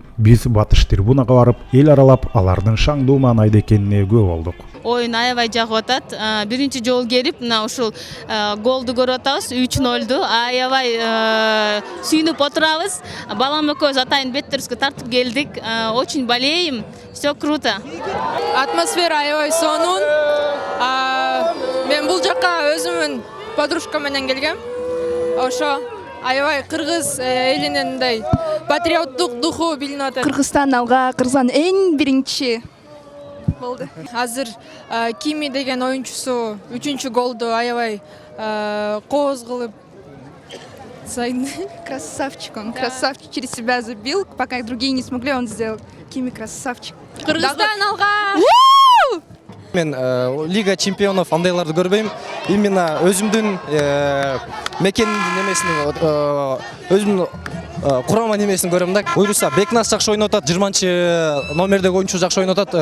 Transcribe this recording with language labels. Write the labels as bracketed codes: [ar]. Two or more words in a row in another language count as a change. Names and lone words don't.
[ky] Биз батыш трибунага барып, эл аралап, алардын шаңдуу маанайда экенине күбө болдук. Оюн аябай жагып атат. Биринчи жолу келип, мына ушул голду көрүп атабыз, 3-0. Аябай сүйүнүп отурабыз. Балам экөөбүз атайын беттерибизге тартып келдик. [ru] Очень болеем. Всё круто. [ky] Атмосфера аябай сонун. Мен бул жака өзүмүн подружкам менен келгем. Ошо аябай кыргыз элинин мындай патриоттук духу билинип атат. Кыргызстан алга, Кыргызстан эң биринчи болду. Азыр Кими деген оюнчусу 3-чү голду аябай кооз кылып [ru] Красавчик он, красавчик, через себя забил, пока другие не смогли, он сделал. [ky] Кими красавчик. Кыргызстан алга! Мен Лига чемпионов андайларды көрбейм. Именно өзүмдүн мекендин немесин, өзүмдүн курама немесин көрөм да. Буюрса Бекназ жакшы ойноп атат, 20 номердеги оюнчу жакшы ойноп атат.